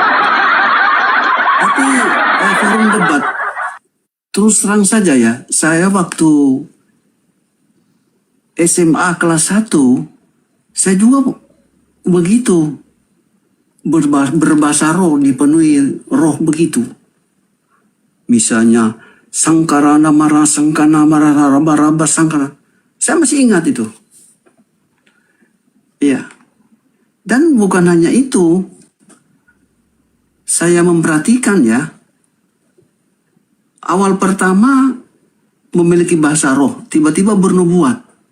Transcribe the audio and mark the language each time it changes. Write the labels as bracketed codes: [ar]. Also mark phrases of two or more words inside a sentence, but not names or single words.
[id] Tapi forum debat terus terang saja ya, saya waktu SMA kelas 1 saya juga begitu berbahasa roh, dipenuhi roh begitu. Misalnya sangkarana mara sangkana mara raba raba sangkana. Saya masih ingat itu. Iya. Dan bukan hanya itu, saya memperhatikan ya, awal pertama memiliki bahasa roh, tiba-tiba bernubuat.